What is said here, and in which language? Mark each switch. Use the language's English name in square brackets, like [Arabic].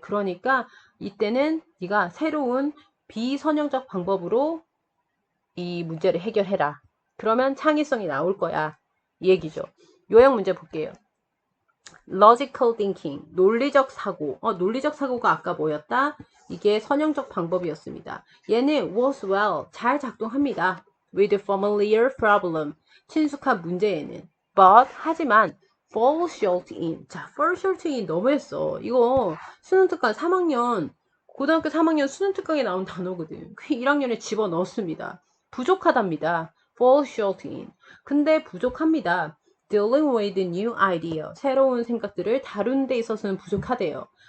[Korean] 그러니까 이때는 네가 새로운 비선형적 방법으로 이 문제를 해결해라. 그러면 창의성이 나올 거야. 이 얘기죠. 요약 문제 볼게요. [English] logical thinking, [Korean] 논리적 사고. 논리적 사고가 아까 뭐였다? 이게 선형적 방법이었습니다. 얘는 [English] works well, [Korean] 잘 작동합니다. [English] with familiar problem, [Korean] 친숙한 문제에는. [English] but, [Korean] 하지만 [English] fall short in. 자, fall short in [Korean] 너무했어. 이거 수능 특강 3학년, 고등학교 3학년 수능 특강에 나온 단어거든. 1학년에 집어넣었습니다. 부족하답니다. [English] fall short in. [Korean] 근데 부족합니다. [English] dealing with new idea, [Korean] 새로운 생각들을 다룬 데 있어서는 부족하대요.